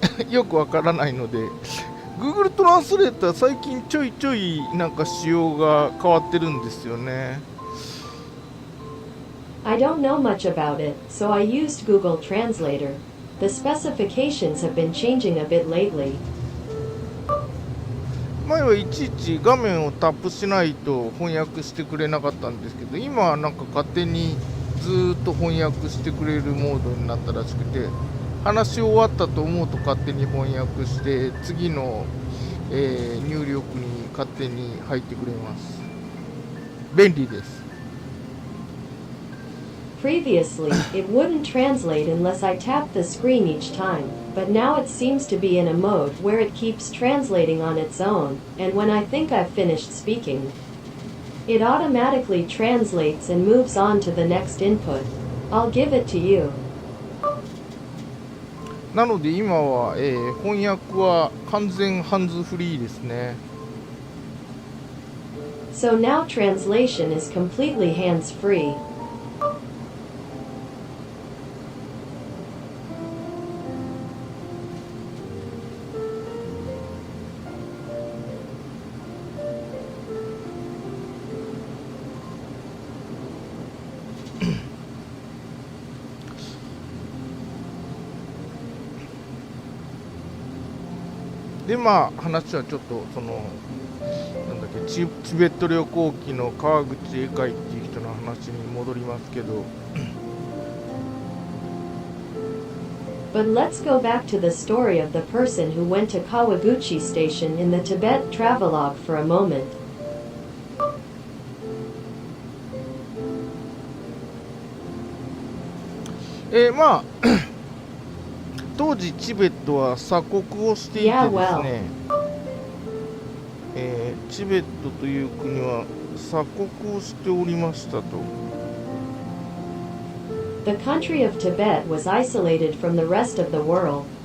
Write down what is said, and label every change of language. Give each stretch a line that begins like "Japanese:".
Japanese: よくわからないので Google トランスレーター最近ちょいちょいなんか仕様が変わってるんですよね。
English: I don't know much about it, so I used Google Translator. The specifications have been changing a bit lately.
Japanese: 前はいちいち画面をタップしないと翻訳してくれなかったんですけど、今はなんか勝手にずーっと翻訳してくれるモードになったらしくて、話し終わったと思うと勝手に翻訳して次の、入力に勝手に入ってくれます。便利です。
English: Previously, it wouldn't translate unless I tapped the screen each time, but now it seems to be in a mode where it keeps translating on its own, and when I think I've finished speaking, it automatically translates and moves on to the next input. I'll give it to you.
Japanese: なので今は、翻訳は完全ハンズフリーですね。
English: So now translation is completely hands-free.
Japanese: でまあ話はちょっとそのなんだっけ、チベット旅行記の川口英会っていう人の話に戻りますけど、
English: But let's go back to the story of the person who went to Kawaguchi Station in the Tibet travelogue for a moment.
Japanese: まあ当時チベットは鎖国をしていてですね、チベットという国は鎖国をしておりましたと。
English: The country of Tibet was isolated from the rest of the world.